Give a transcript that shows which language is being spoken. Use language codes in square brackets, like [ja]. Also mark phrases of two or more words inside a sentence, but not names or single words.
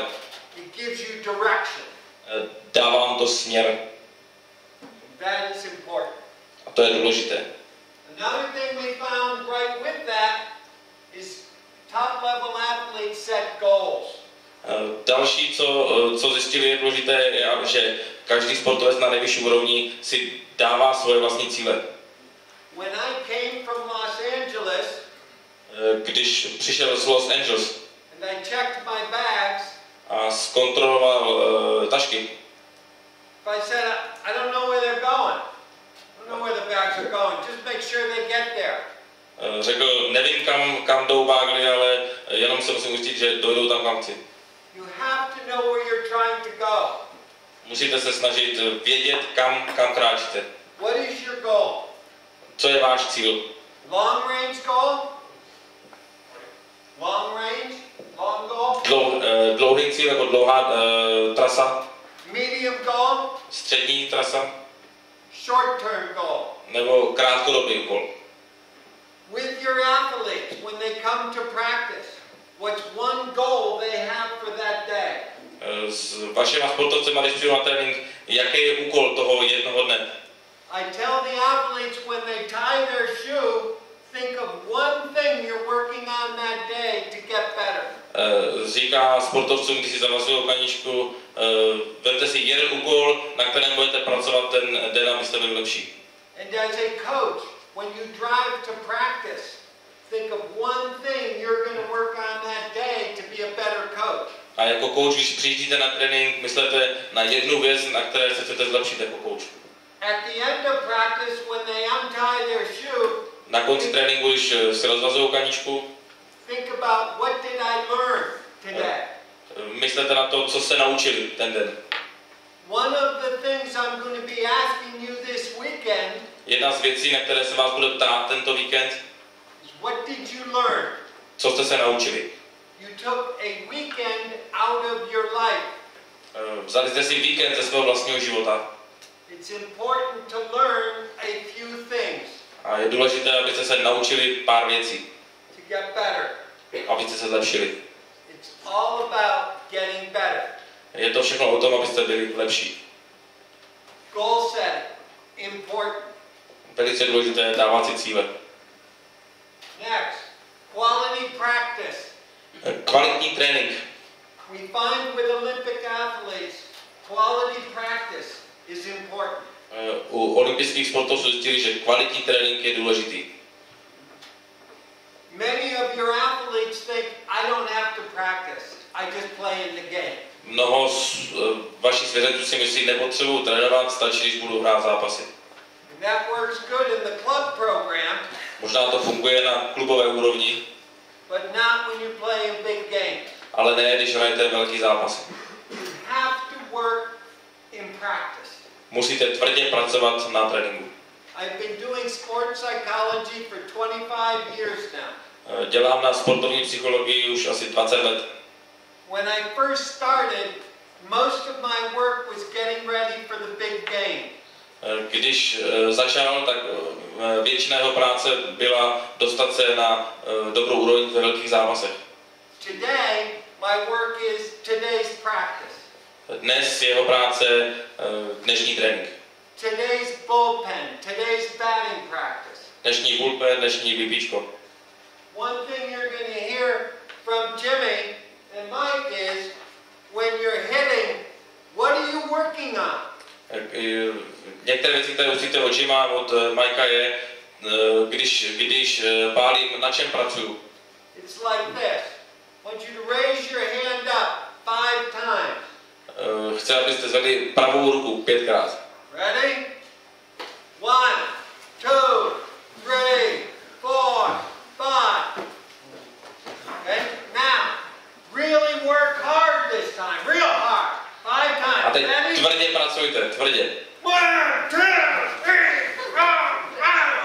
[en] it gives you direction. [cs] Dává vám to směr. [en] That is important. [cs] A to je důležité. [en] Another thing we found right with that is top level athletes set goals. [cs] Další, co zjistili, je důležité, je, že každý sportovec na nejvyšší úrovni si dává svoje vlastní cíle. [en] When I came from Los Angeles, [cs] když přišel z Los Angeles [en] and I checked my bags, [cs] a zkontroloval tašky, [en] if I said, I don't know where they're going, I don't know where the bags are going, just make sure they get there. [cs] Řekl, nevím, kam jdou bágly, ale jenom se musím ujistit, že dojdou tam, kam chci. [en] You have to know where you're trying to go. [cs] Musíte se snažit vědět, kam kráčíte. [en] What is your goal? [cs] Co je váš cíl? [en] Long range goal? Long range? Long goal? [cs] Dlouhý cíl jako dlouhá trasa? [en] Medium goal? [cs] Střední trasa? [en] Short term goal? [cs] Nebo krátkodobý úkol? [en] With your athletes, when they come to practice, what's one goal they have for that day? [cs] S vašima sportovcema, když přijdu na trénink, jaký je úkol toho jednoho dne? [en] I tell the athletes when they tie their shoe, think of one thing you're working on that day to get better. [cs] Říká sportovcům, když si zavazují kaničku, vemte si jeden úkol, na kterém budete pracovat ten den, abyste byli lepší. [en] And as a coach, when you drive to practice, think of one thing you're going to work on that day to be a better coach. [cs] A jako coach, když přijíždíte na trénink, myslete na jednu věc, na které se chcete zlepšit jako coach. [en] At the end of practice, when they untie their shoe, [cs] Na konci tréninku, když si rozvazují kaničku, [en] think about what did I learn today. [cs] Myslete na to, co se naučili ten den. [en] One of the things I'm going to be asking you this weekend [cs] Jedna z věcí, na které se vás bude ptát tento víkend, [en] is what did you learn? [cs] co jste se naučili. [en] You took a weekend out of your life. [cs] Vzali jste si víkend ze svého vlastního života. [en] It's important to learn a few things [cs] A je důležité, abyste se naučili pár věcí, [en] to get better. [cs] abyste se zlepšili. [en] It's all about getting better. [cs] Je to všechno o tom, abyste byli lepší. [en] Goal setting, important. [cs] Velice důležité je dávat si cíle. [en] Next, quality practice. [cs] Kvalitní trénink. [en] We find with Olympic athletes, quality practice is important. [cs] U olympijských sportovců zjistili, že kvalitní trénink je důležitý. [en] Many of your athletes think, I don't have to practice, I just play in the game. [cs] Mnoho z vašich svěřenců si myslí, nepotřebuji trénovat, stačí, když budu hrát zápasy. [en] And that works good in the club program, [cs] Možná to funguje na klubové úrovni, [en] but not when you play in big games. [cs] ale ne, když hrajete velký zápasy. [en] You have to work in practice. [cs] Musíte tvrdě pracovat na tréninku. [en] I've been doing sports psychology for 25 years now. [cs] Dělám na sportovní psychologii už asi 20 let. [en] When I first started, most of my work was getting ready for the big game. [cs] Když začal, tak většina jeho práce byla dostat se na dobrou úroveň ve velkých zápasech. [en] Today, my work is today's practice. [cs] Dnes jeho práce dnešní trénink. [en] Today's bullpen, today's batting practice. [cs] Dnešní bullpen, dnešní výpíčko. [en] One thing you're going to hear from Jimmy and Mike is when you're hitting, what are you working on? [cs] Některé věci, které uslyšíte od Jima, od Mikea je, když pálím, na čem pracuju. [en] It's like this. I want you to raise your hand up 5 times. [cs] Chci, abyste zvedli pravou ruku 5krát. [en] Ready? 1, 2, 3, 4, 5. Okay? Now, really work hard this time. Real hard. 5 times. [cs] A teď [en] Ready? [cs] tvrdě pracujte, tvrdě. [en] 1, 2, 3, 4, 5.